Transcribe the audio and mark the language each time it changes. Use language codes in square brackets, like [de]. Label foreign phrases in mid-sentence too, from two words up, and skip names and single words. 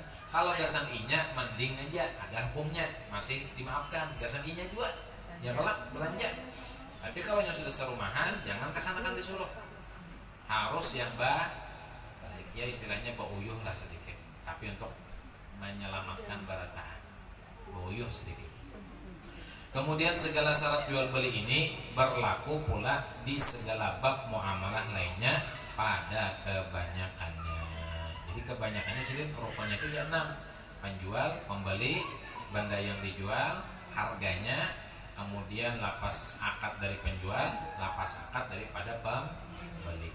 [id] Kalau [bjn] gasan inya [id] mending aja ada hukumnya, masih dimaafkan. [bjn] Gasan inya [id] juga ya kelak belanja. Tapi kalau yang sudah serumahan, jangan kekanakan disuruh. Harus yang balik. Ya istilahnya bauyuh lah sedikit. Tapi untuk menyelamatkan barataan, bauyuh sedikit. Kemudian segala syarat jual beli ini berlaku pula di segala bab muamalah lainnya pada kebanyakannya. Jadi kebanyakannya sini rukunnya itu ya 6. Penjual, pembeli, benda yang dijual, harganya, kemudian lapas akad dari penjual, lapas akad daripada pembeli.